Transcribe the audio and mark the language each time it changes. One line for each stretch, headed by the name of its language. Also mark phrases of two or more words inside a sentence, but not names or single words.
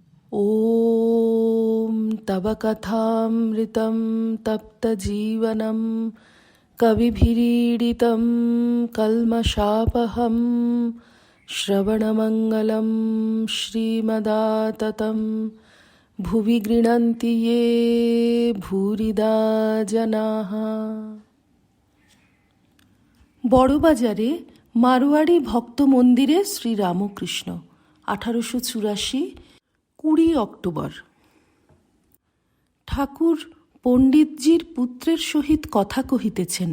Sanskrit: ॐ तव कथामृतं तप्तजीवनं कविभिरीडितं कल्मषापहं श्रवणमङ्गलं श्रीमदाततं भुवि गृह्णन्ति ये भूरिदा जनाः।
Bangla: বড়বাজারে মারোয়াড়ি ভক্ত মন্দিরে শ্রীরামকৃষ্ণ 1884 20 অক্টোবর। ঠাকুর পণ্ডিতজির পুত্রের সহিত কথা কহিতেছেন।